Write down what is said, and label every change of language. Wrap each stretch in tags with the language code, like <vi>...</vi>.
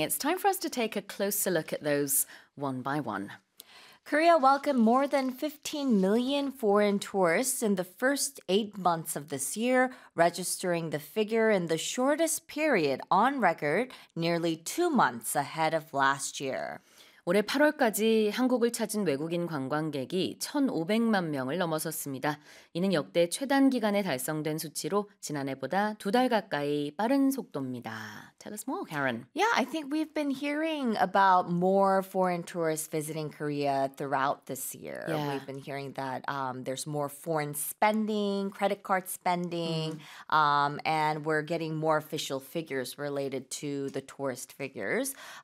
<en>It's time for us to take a closer look at those one by one. Korea welcomed more than 15 million foreign tourists in the first 8 months of this year, registering the figure in the shortest period on record, nearly 2 months ahead of last year.</en> <ko>올해 8월까지 한국을 찾은 외국인 관광객이 1,500만 명을 넘어섰습니다. 이는 역대 최단 기간에 달성된 수치로 지난해보다 두 달 가까이 빠른 속도입니다.</ko> <en>Tell us more, Karen. Yeah, I think we've been hearing about more foreign tourists visiting Korea throughout this year. Yeah. We've been hearing that there's more foreign spending, credit card spending, and we're getting more official figures related to the tourist figures.</en>